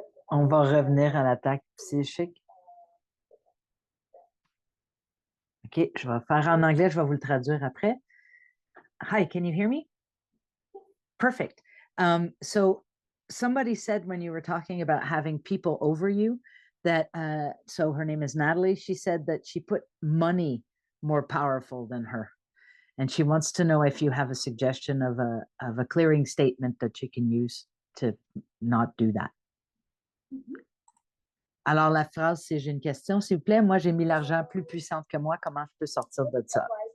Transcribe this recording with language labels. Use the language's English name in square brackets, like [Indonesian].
[French] On va revenir à l'attaque psychique. OK, je vais faire en anglais, je vais vous le traduire après. [English] Hi, can you hear me? Perfect. So somebody said when you were talking about having people over you that, so her name is Natalie, she said that she put money more powerful than her. And she wants to know if you have a suggestion of a clearing statement that you can use to not do that. [French] Alors, la phrase, c'est j'ai une question, s'il vous plaît. Moi, j'ai mis l'argent plus puissante que moi. Comment je peux sortir de ça?